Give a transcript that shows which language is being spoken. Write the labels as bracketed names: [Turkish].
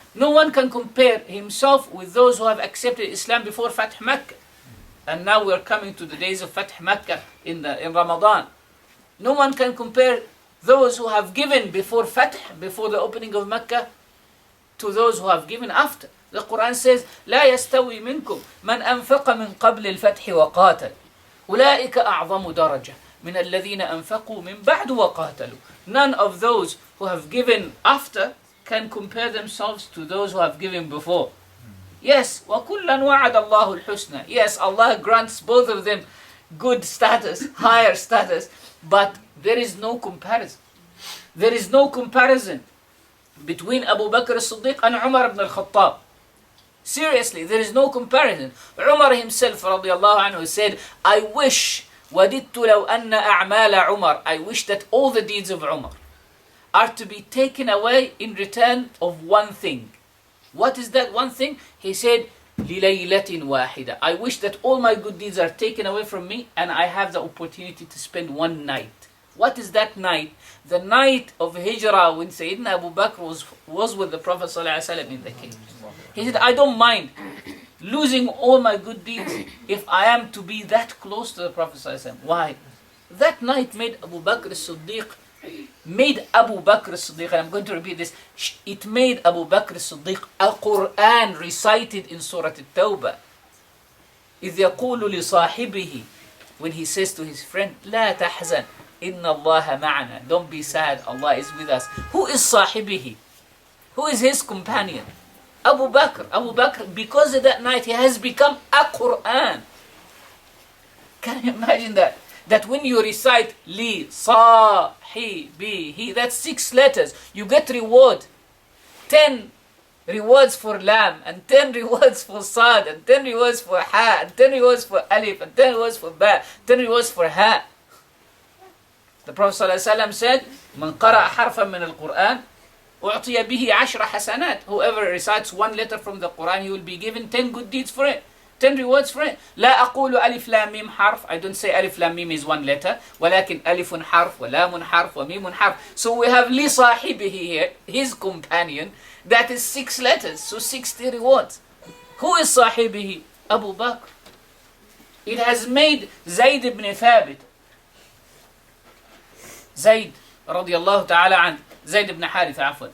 [English] No one can compare himself with those who have accepted Islam before Fath Makkah. And now we are coming to the days of Fath Makkah in Ramadan. No one can compare those who have given before Fath, before the opening of Makkah, to those who have given after. The Quran says, [Arabic] لا يستوي منكم من أنفق من قبل الفتح وقاتل أولئك أعظم درجة من الذين أنفقوا من بعد وقاتلوا. [English] None of those who have given after can compare themselves to those who have given before. Yes, [Arabic] وَكُلًّا وَعَدَ اللَّهُ الْحُسْنَى. [English] Yes, Allah grants both of them good status, higher status, but there is no comparison. There is no comparison between Abu Bakr as-Siddiq and Umar ibn al-Khattab. Seriously, there is no comparison. Umar himself radiallahu anhu said, I wish [Arabic] وَدِدْتُ لَوْ أَنَّ أَعْمَالَ عُمَرَ. [English] I wish that all the deeds of Umar are to be taken away in return of one thing. What is that one thing? He said, [Arabic] لِلَيْلَةٍ وَاحِدَةٍ. [English] I wish that all my good deeds are taken away from me and I have the opportunity to spend one night. What is that night? The night of Hijrah when Sayyidina Abu Bakr was with the Prophet ﷺ in the cave. He said, I don't mind losing all my good deeds if I am to be that close to the Prophet ﷺ. Why? That night made Abu Bakr as-Siddiq, and I'm going to repeat this, it made Abu Bakr as-Siddiq a Quran recited in Surah At-Tawbah. [Arabic] إِذْ يَقُولُ لِصَاحِبِهِ, [English] when he says to his friend, [Arabic] لَا تَحْزَنْ إِنَّ اللَّهَ مَعَنَا. [English] Don't be sad, Allah is with us. Who is صاحبه? Who is his companion? Abu Bakr. Abu Bakr, because of that night, he has become a Quran. Can you imagine that? That when you recite li sahibihi, that's 6 letters, you get reward. 10 rewards for lam, and 10 rewards for sad, and 10 rewards for ha, and 10 rewards for alif, and 10 rewards for ba, 10 rewards for ha. The Prophet ﷺ said, [Arabic] من قرأ حرفا من القرآن أعطي به 10 حسنات. [English] Whoever recites 1 letter from the Quran, he will be given 10 good deeds for it. 10 rewards for it. [Arabic] لا أقول ألف لام ميم حرف. [English] I don't say [Arabic] ألف لام ميم [English] is 1 letter. [Arabic] ولكن ألف حرف ولام حرف وميم حرف. [English] So we have لصاحبه here, his companion, that is 6 letters. So 60 rewards. Who is صاحبه? Abu Bakr. It has made Zayd ibn Thabit. Zayd radiallahu ta'ala an. Zayd ibn Haritha, afwan.